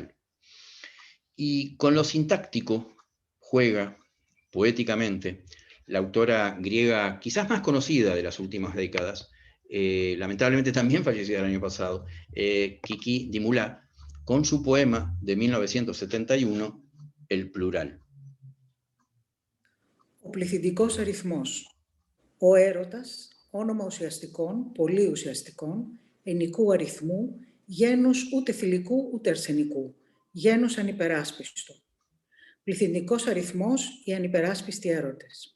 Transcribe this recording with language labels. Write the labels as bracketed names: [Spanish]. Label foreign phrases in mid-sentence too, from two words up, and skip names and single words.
[Spanish] Y con lo sintáctico juega poéticamente la autora griega quizás más conocida de las últimas décadas, lamentablemente también fallecida el año pasado, Kiki Dimula, con su poema de 1971, El plural. [Greek] Ο πληθυντικός αριθμός. Ο έρωτας, όνομα ουσιαστικών, πολύ ουσιαστικών, ενικού αριθμού, γένους ούτε θηλυκού ούτε αρσενικού, γένους ανυπεράσπιστο. Πληθυντικός αριθμός, οι ανυπεράσπιστοι έρωτες.